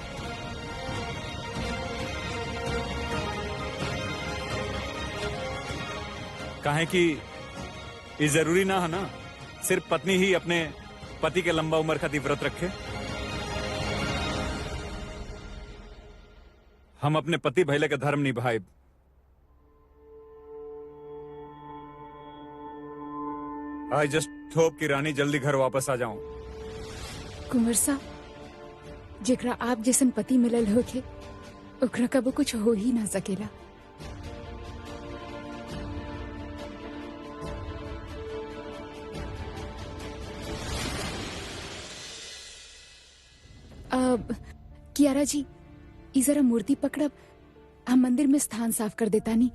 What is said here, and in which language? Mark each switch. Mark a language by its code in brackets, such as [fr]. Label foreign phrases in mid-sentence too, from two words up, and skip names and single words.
[bho] काहे कि ये जरूरी ना है ना सिर्फ पत्नी ही अपने पति के लंबा उम्र खाती व्रत रखे। हम अपने पति भैले का धर्म निभाए। [en] I just hope [bho] कि रानी जल्दी घर वापस आ जाऊं। कुंवर साहब, जेकरा आप जैसन पति मिलल होके ओकरा कबो कुछ हो ही ना सकेला। अब कियारा जी, ई जरा मूर्ति पकड़ब, हम मंदिर में स्थान साफ कर देता नी।